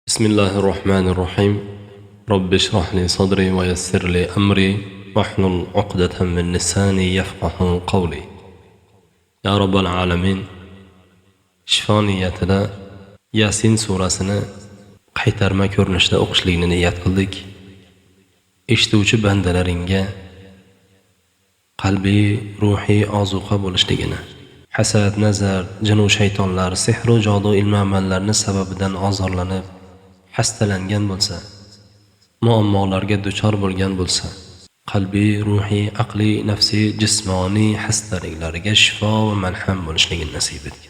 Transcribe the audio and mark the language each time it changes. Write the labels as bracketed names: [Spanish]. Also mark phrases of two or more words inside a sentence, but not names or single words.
[Arabic] بسم الله الرحمن الرحيم رب اشرح لي صدري ويسر لي أمري واحلل عقدة من لساني يفقه قولي يا رب العالمين [Uzbek] shifo niyatida Yasin surasini qaytarma ko'rinishda o'qishlikni niyat qildik. Eshituvchi bandalaringga qalbiy, ruhiy ozuqa bo'lishligini, hasad, nazar, jin va shaytonlar, sehr va jodu ilmi amallarni sababidan ozorlanib, hastalangan bo'lsa, muammolarga duchor bo'lgan bo'lsa, qalbiy, ruhiy, aqliy, nafsiy, jismoniy xastaliklariga shifo va malham bo'lishligini nasib etgin.